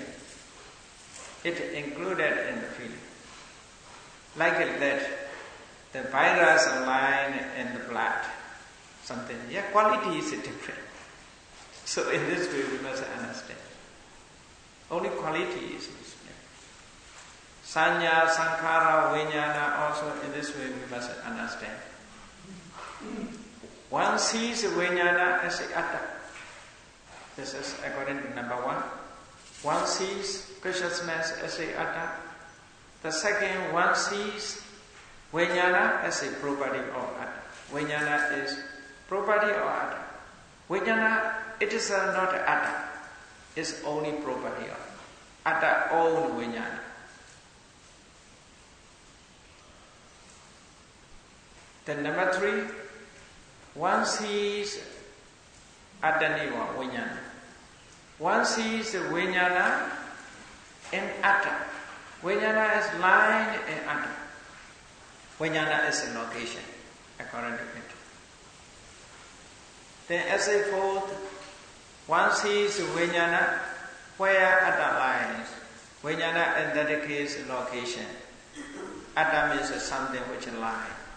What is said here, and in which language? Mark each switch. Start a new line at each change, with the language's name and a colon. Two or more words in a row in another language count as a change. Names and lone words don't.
English: It included in the feeling. Like that. The virus lying in the blood, something. Yeah, quality is different. So in this way we must understand. Only quality is different.
Pali: Sanya, sankhara, vijnana
English: also in this way we must understand. One sees vijnana as atta. This is according to number one. One sees consciousness as atta. The second one sees Vijnana as a property of atta. Vijnana is property of atta. Vijnana, it is not atta. It's only property of atta own vijnana. Then number three, one sees
Pali: attaniva vijnana.
English: One sees the vijnana in atta. Vijnana is lying in atta. Vijnana is a location, according to it. Then as a fourth, one sees vijnana where atta lies. Vijnana in that case is location. Atta means something which lies.